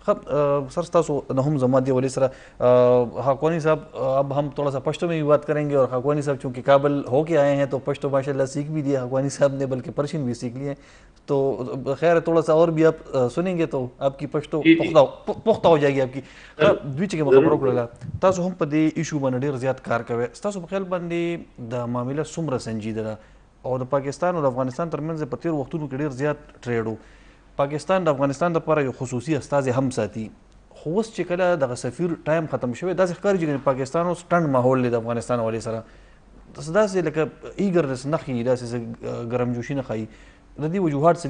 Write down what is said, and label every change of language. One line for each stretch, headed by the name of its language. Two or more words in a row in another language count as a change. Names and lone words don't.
Pashto: سرستا سو نہم زمادی ولی سرا
Urdu: حقوانی صاحب، اب ہم تھوڑا سا پشتو میں بھی بات کریں گے، اور حقوانی صاحب چونکہ کابل ہو کے آئے ہیں تو پشتو
Arabic: ماشاء اللہ
Urdu: سیکھ بھی دیا حقوانی صاحب نے، بلکہ پرشین بھی سیکھ لیے، تو خیر تھوڑا سا اور بھی آپ سنیں گے تو آپ کی پشتو پختہ ہو جائے گی آپ کی۔
Pashto: دوی چې خبرو کړله تاسو هم په دې ایشو باندې ډیر زیات کار کوئ، ستاسو په خیال باندې د معامله څومره سنجیده ده، او د پاکستان او د افغانستان ترمنځ په تیر وختونو کې ډیر زیات ټریډ و، پاکستان د افغانستان لپاره یو خصوصي استازی هم ساتي، خو اوس چې کله دغه سفیر ټایم ختم شوی داسې ښکاري چې پاکستان اوس ټنډ ماحول دی د افغانستان حوالې سره، داسې لکه ایګرنس نه ښیي، داسې ګرمجوشي نه ښیي، د دې وجوهات څه دي؟